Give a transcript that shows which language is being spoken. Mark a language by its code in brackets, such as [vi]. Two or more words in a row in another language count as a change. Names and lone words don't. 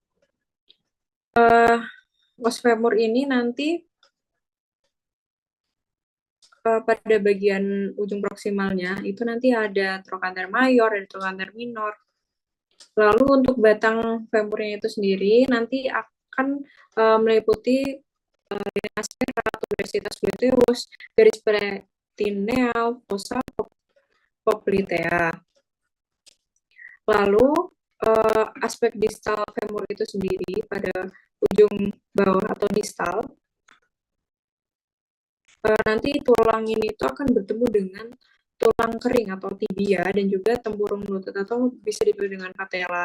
[la] Os femur [id] ini nanti pada bagian ujung proksimalnya itu nanti ada [la] trochanter mayor [id] dan [la] trochanter minor. [id] Lalu untuk batang femurnya itu sendiri nanti akan meliputi aspera, [la] tuberositas gluteus, [id] garis peritoneal, [la] fossa poplitea. [id] Lalu aspek distal femur itu sendiri pada ujung bawah atau distal nanti tulang ini itu akan bertemu dengan tulang kering atau tibia dan juga tempurung lutut atau bisa disebut dengan patella.